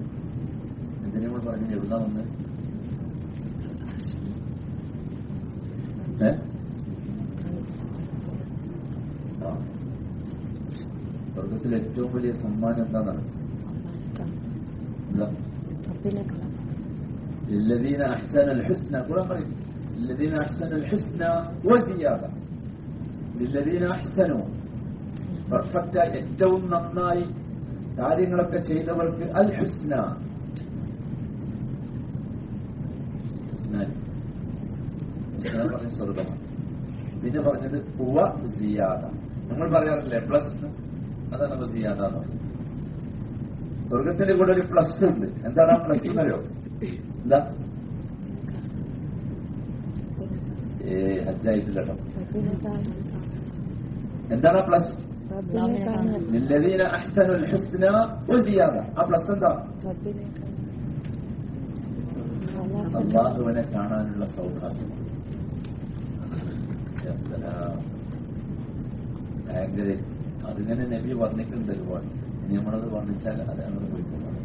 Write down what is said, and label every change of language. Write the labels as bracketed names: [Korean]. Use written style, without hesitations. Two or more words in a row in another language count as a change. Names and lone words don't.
[Malayalam] എന്തിനാ നമ്മൾ പറഞ്ഞത്? എവിടുന്നാ വന്ന്? സ്വർഗത്തിൽ ഏറ്റവും വലിയ സമ്മാനം എന്താണെന്നാണ്? എന്താ? [Arabic] للذين أحسنوا الحسنى. [Malayalam] ഖുർആൻ പറയും [Arabic] للذين أحسنوا الحسنى وزيادة. للذين أحسنوا, [Malayalam] പെർഫെക്റ്റായി ഏറ്റവും നന്നായി കാര്യങ്ങളൊക്കെ ചെയ്തവർക്ക് അൽ ഹുസ്ന. പറഞ്ഞ സ്വർഗം. പിന്നെ പറഞ്ഞത് [Arabic] وزيادة. [Malayalam] നമ്മൾ പറയാറില്ലേ പ്ലസ്? അതാണ് സിയാദ എന്ന് പറഞ്ഞത്. സ്വർഗത്തിന്റെ കൂടെ ഒരു പ്ലസ് ഉണ്ട്. എന്താണ് ആ പ്ലസ് എന്നറിയോ? എന്താ? ഹജ്ജായിട്ടില്ല. എന്താണ് പ്ലസ്? [Arabic] للذين أحسنوا الحسنى وزيادة. [Malayalam] ആ പ്ലസ് എന്താ? അള്ളാഹുവിനെ കാണാനുള്ള സൗഭാഗ്യം. ഭയങ്കര. അതിങ്ങനെ നബി വർണ്ണിക്കുന്നുണ്ട് ഒരുപാട്. ഇനി നമ്മളത് വർണ്ണിച്ചാൽ അത് അങ്ങനെ പോയിക്കൊള്ളാം.